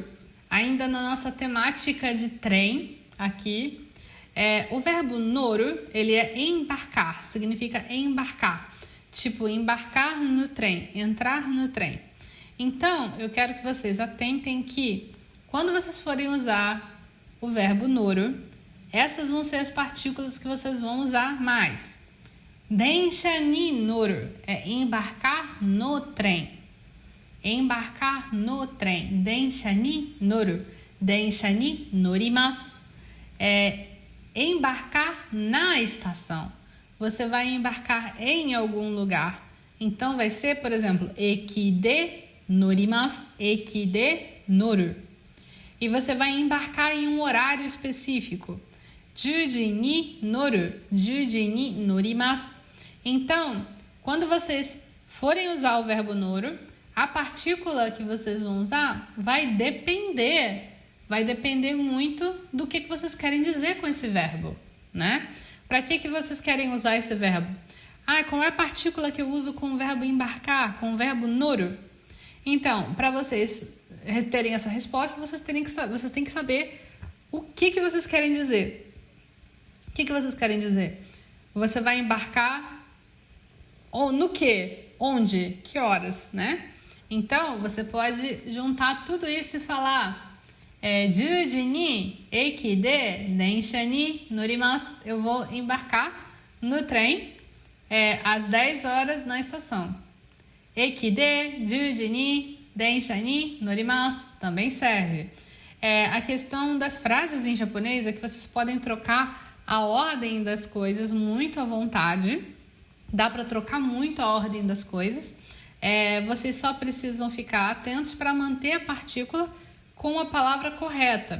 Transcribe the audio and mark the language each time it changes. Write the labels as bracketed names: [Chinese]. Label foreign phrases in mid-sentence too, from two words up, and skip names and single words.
[Portuguese] Ainda na nossa temática de trem, aqui, o verbo noru, ele é embarcar, significa embarcar. Tipo, embarcar no trem, entrar no trem. Então, eu quero que vocês atentem que, quando vocês forem usar o verbo noru, essas vão ser as partículas que vocês vão usar mais. [Japanese] 電車に乗る [Portuguese] é embarcar no trem. Embarcar no trem. [Japanese] 電車に乗る. 電車に乗ります. [Portuguese] Embarcar na estação. Você vai embarcar em algum lugar. Então, vai ser, por exemplo, [Japanese] 駅で乗ります、駅で乗る. [Portuguese] E você vai embarcar em um horário específico. [Japanese] 10 時に乗る, 10時に乗ります. [Portuguese] Então, quando vocês forem usar o verbo noru, a partícula que vocês vão usar vai depender muito do que vocês querem dizer com esse verbo, né? Para que vocês querem usar esse verbo? Qual é a partícula que eu uso com o verbo embarcar, com o verbo noru? Então, para vocês terem essa resposta, vocês têm que saber o que vocês querem dizer. O que vocês querem dizer? Você vai embarcar no quê? Onde? Que horas, né? Então, você pode juntar tudo isso e falar [Japanese] 10 時に駅で電車に乗ります. [Portuguese] Eu vou embarcar no trem às 10 horas na estação. [Japanese] 駅で10時に電車に乗ります. [Portuguese] Também serve. A questão das frases em japonês é que vocês podem trocar a ordem das coisas muito à vontade. Dá para trocar muito a ordem das coisas. Vocês só precisam ficar atentos para manter a partícula com a palavra correta.